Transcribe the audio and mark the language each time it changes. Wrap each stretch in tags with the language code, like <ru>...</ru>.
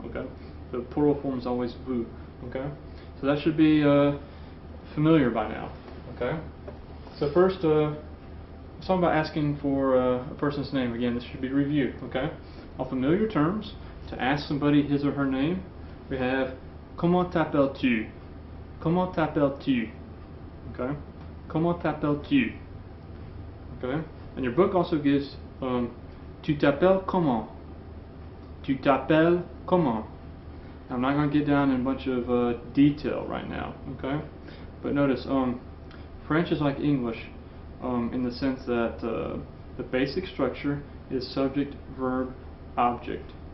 <en>Okay, the plural form is always vous. Okay, so that should be familiar by now. Okay, so first. It's all about asking for a person's name. Again, this should be review. Okay, on familiar terms, to ask somebody his or her name, we have</en> <fr>comment t'appelles-tu? Comment t'appelles-tu? Okay, comment t'appelles-tu?</fr> <en>Okay, and your book also gives</en> <fr>tu t'appelles comment? Tu t'appelles comment?</fr> <en>I'm not going to get down in a bunch of detail right now. Okay, but notice French is like English. In the sense that the basic structure is subject, verb, object.</en>